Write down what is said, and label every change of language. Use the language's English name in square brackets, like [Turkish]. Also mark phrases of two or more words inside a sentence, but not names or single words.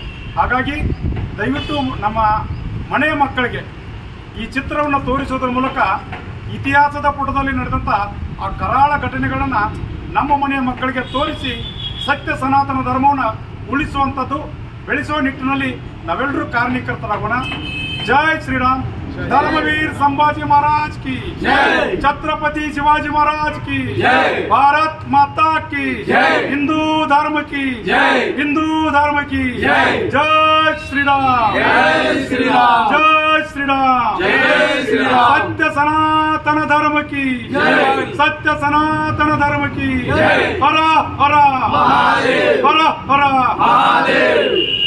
[Kannada] ಹಾಗಾಗಿ ದಯವಿಟ್ಟು ನಮ್ಮ ಮನೆಯ ಮಕ್ಕಳಿಗೆ ಈ ಚಿತ್ರವನ್ನು ತೋರಿಸೋದ್ರ ಮೂಲಕ ಇತಿಹಾಸದ ಪುಟದಲ್ಲಿ ನಡೆದಂಥ ಆ ಕರಾಳ ಘಟನೆಗಳನ್ನು ನಮ್ಮ ಮನೆಯ ಮಕ್ಕಳಿಗೆ ತೋರಿಸಿ ಸತ್ಯ ಸನಾತನ ಧರ್ಮವನ್ನು ಉಳಿಸುವಂಥದ್ದು, ಬೆಳೆಸುವ ನಿಟ್ಟಿನಲ್ಲಿ ನಾವೆಲ್ಲರೂ ಕಾರಣೀಕರ್ತರಾಗೋಣ. ಜೈ ಶ್ರೀರಾಮ್. [Hindi] धर्मवीर संभाजी महाराज की जय, छत्रपति शिवाजी महाराज की जय, भारत माता की जय, हिंदू धर्म की जय, हिंदू धर्म की जय, जय श्री राम, जय श्री राम, जय श्री राम, जय श्री राम, सत्य सनातन धर्म की जय, सत्य सनातन धर्म की जय, हर हर महादेव, हर हर महादेव।